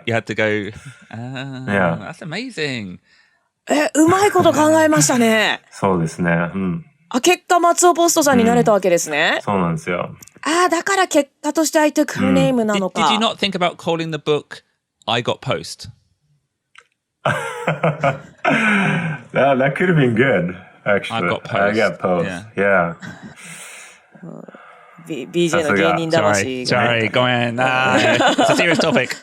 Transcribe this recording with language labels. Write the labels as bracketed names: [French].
[English] You had to go, that's amazing. [Japanese] うまいこと考えましたね。そうですね。結果、松尾ポストさんになれたわけですね。そうなんですよ。だから結果として [English] I took her name [Japanese] なのか。 [English] Did you not think about calling the book I Got Post? That could have been good, actually. I Got Post. I got Post. Yeah. [Japanese] BJ の芸人魂が [English] Sorry, go on. It's a serious topic.